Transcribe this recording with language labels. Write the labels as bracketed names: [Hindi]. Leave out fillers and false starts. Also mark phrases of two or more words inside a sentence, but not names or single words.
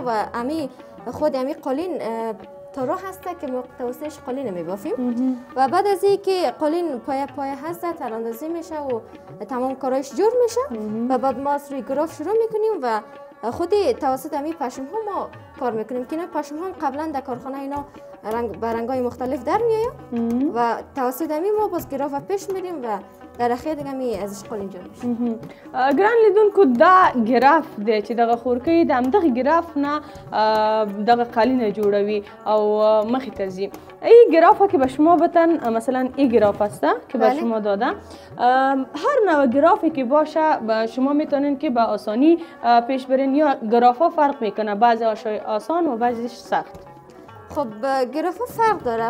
[Persian] و امی خود امی قالین تارا هسته که ما توسطش قالین میبافیم و بعد از این که قالین پایه هسته تراندازی میشه و تمام کارایش جور میشه و بعد ما از روی گراف شروع میکنیم و خودی توسط امی پشم ها ما کار میکنیم که اینا پشم ها قبلا در کارخانه اینا رنگ های مختلف در میایم و توسط امی ما باز گراف پیش میریم و در اخیر دیگه می ازش قالین جور میشه. [Pashto] ګران لیدونکو دا ګراف دی چې دغه خورکۍ د همدغه ګراف نه دغه قالینه جوړوي او مخې ته ځي. [Persian] این گراف که به شما بتن مثلا این گراف هست که به شما داده هر نوع گرافی که باشه شما میتونین که به آسانی پیش برین یا گراف ها فرق میکنه بعضی آسان و بعضیش سخت؟ خب گراف ها فرق داره.